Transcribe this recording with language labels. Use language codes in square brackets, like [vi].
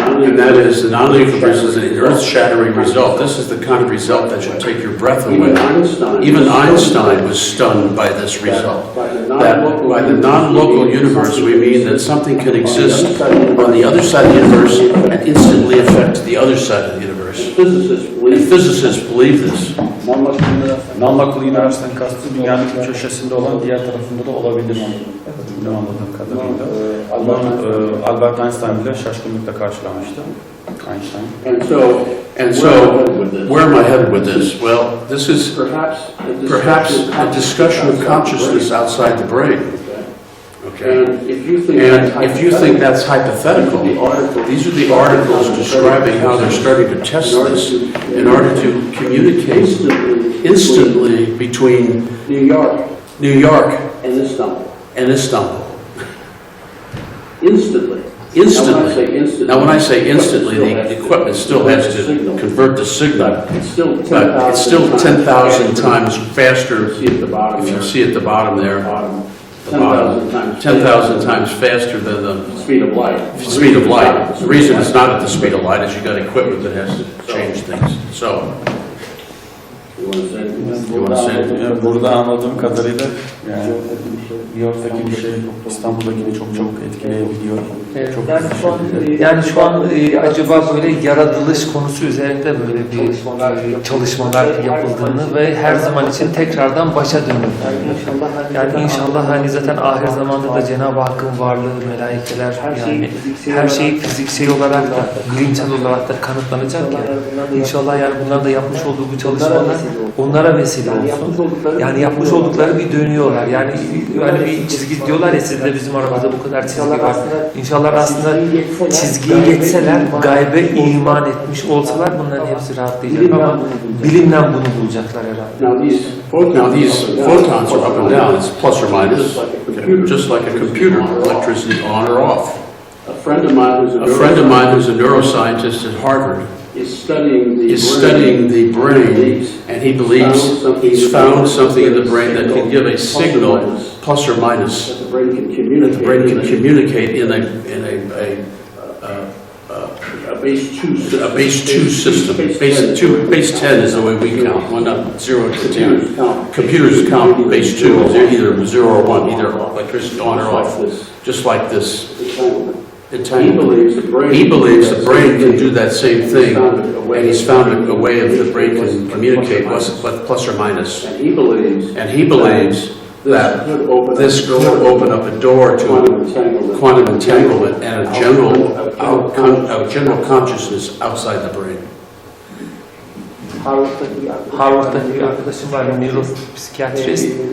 [en] And that is, the non-local universe is an earth-shattering result. This is the kind of result that should take your breath away. Even Einstein was stunned by this result. That by the non-local universe, we mean that something can exist on the other side of the universe and instantly affect the other side of the universe. And physicists believe this. [tr] Non-local universe'den kastı dünyanın bir köşesinde olan diğer tarafında da olabilir benim anladığım kadarıyla. Bunu Albert Einstein bile şaşkınlıkla karşılamıştı. Einstein. [en] And so, where am I headed with this? Well, this is perhaps a discussion of consciousness outside the brain. Okay. And if you think that's hypothetical, these are the articles describing how they're starting to test this in order to communicate instantly between New York and Istanbul. Instantly. Now, when I say instantly, the equipment still has to convert the signal, but it's still 10,000 times faster. If you see at the bottom there, 10,000 times faster than the speed of light. The reason it's not at the speed of light is you got equipment that has to change things. So, you want to say it? [tr] Burada anladığım kadarıyla yani New York'taki bir şey İstanbul'daki çok çabuk etkileyebiliyor. Çok Yani şu an acaba böyle yaratılış konusu üzerinde böyle bir çalışmalar yapıldığını ve her zaman için tekrardan başa dönüldüğünü. Yani inşallah hani zaten ahir zamanda da Cenab-ı Hakk'ın varlığı, melaikeler yani her şey fiziksel olarak da bilimsel olarak da kanıtlanacak ya. İnşallah yani bunlar da yapmış olduğu bu çalışmalar onlara vesile olsun. Yani yapmış oldukları bir dönüyorlar. Yani bir çizgi diyorlar ya sizde bizim aramızda bu kadar çizgi var. İnşallah aslında çizgiye geçseler, gaybe iman etmiş olsalar bunların hepsi rahatlayacak ama bilimle bunu bulacaklar herhalde. [en] Now these photons are up and down, it's plus or minus, just like a computer, electricity on or off. A friend of mine who's a neuroscientist at Harvard is studying the brain, and he believes he's found something in the brain that can give a signal, plus or minus, that the brain can communicate in a base 2 system. Base 10 is the way we count, 1 up 0 to 10. Computers count base 2 as either 0 or 1, either electricity on or off, just like this entanglement. He believes the brain can do that same thing, and he's found a way of the brain can communicate with plus or minus. And he believes that this could open up a door to quantum entanglement and a general consciousness outside the brain. [tr] Harvard'daki bir arkadaşım var, nöropsikiyatrist.